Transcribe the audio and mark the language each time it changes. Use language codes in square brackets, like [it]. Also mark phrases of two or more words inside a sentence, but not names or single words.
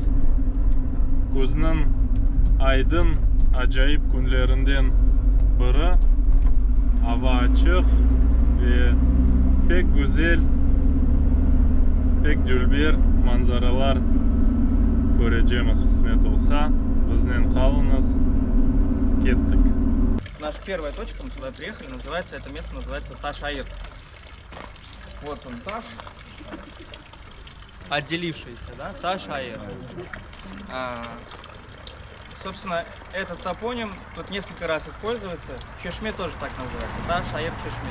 [crh] Kuz'un aydın acayip günlerinden biri. Hava açık ve pek güzel, pek dülbir manzaralar göreceğimiz kısmet olsa bizden kalınız, kettik. [ru] Наша первая точка, мы сюда приехали, называется, это место называется Таш-Аир. Вот он Таш, отделившийся, да, Таш-Аир. Собственно, этот топоним тут несколько раз используется, в Чешме тоже так называется, Таш-Аир Чешме.